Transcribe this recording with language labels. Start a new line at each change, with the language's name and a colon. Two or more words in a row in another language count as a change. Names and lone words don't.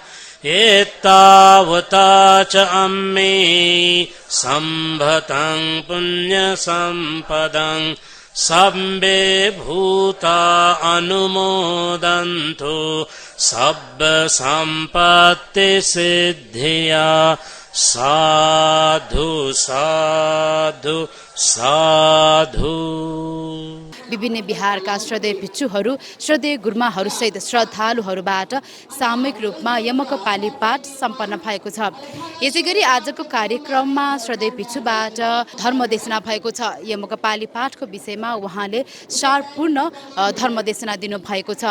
Pali: एतावता च मे सम्भतं पुण्य सम्पदं सब्बे भूता अनुमोदन्तु सब्ब सम्पत्ति सिद्धिया साधु साधु साधु।
Nepali: विभिन्न बिहारका श्रद्धेय भिक्षुहरू श्रद्धेय गुरुमाहरूसहित श्रद्धालुहरूबाट सामूहिक रूपमा यमकपाली पाठ सम्पन्न भएको छ। यसैगरी आजको कार्यक्रममा श्रद्धेय भिक्षुबाट धर्मदेशना भएको छ। यमकपाली पाठको विषयमा उहाँले सारपूर्ण धर्मदेशना दिनुभएको छ।